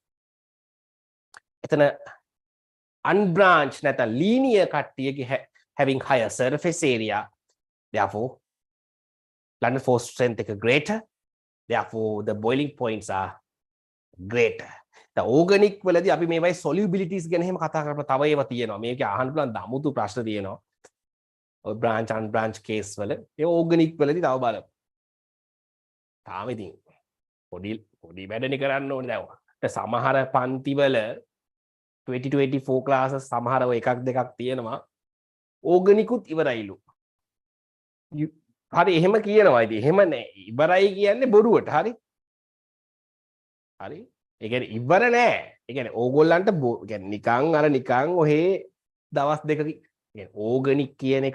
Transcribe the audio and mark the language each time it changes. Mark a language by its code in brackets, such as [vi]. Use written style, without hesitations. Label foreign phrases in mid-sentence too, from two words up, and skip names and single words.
[en] එතන unbranched නැත්නම් linear කට්ටියගේ having higher surface area therefore London force strength එක greater therefore the boiling points are greater the organic [si] වලදී අපි මේවයි solubilities ගැන එහෙම කතා කරලා තව ඒවා තියෙනවා මේක අහන්න පුළුවන් දමුතු ප්‍රශ්න තියෙනවා ඔය [en] branch unbranch case [si] වල ඒ organic වලදී තව බලමු තාම ඉතින් පොඩි වැඩනේ කරන්න ඕනේ දැන් සමහර පන්ති වල 2024 classes සමහර ඔය එකක් දෙකක් තියෙනවා organic උත් ඉවරයිලු හරි එහෙම කියනවා ඉතින් එහෙම නෑ ඉවරයි කියන්නේ බොරුවට හරි හරි ඒ කියන්නේ ඉවර නෑ ඒ කියන්නේ ඕගොල්ලන්ට කියන්නේ නිකන් අර නිකන් ඔහේ දවස් දෙකක කියන්නේ ඕගනික් කියන එක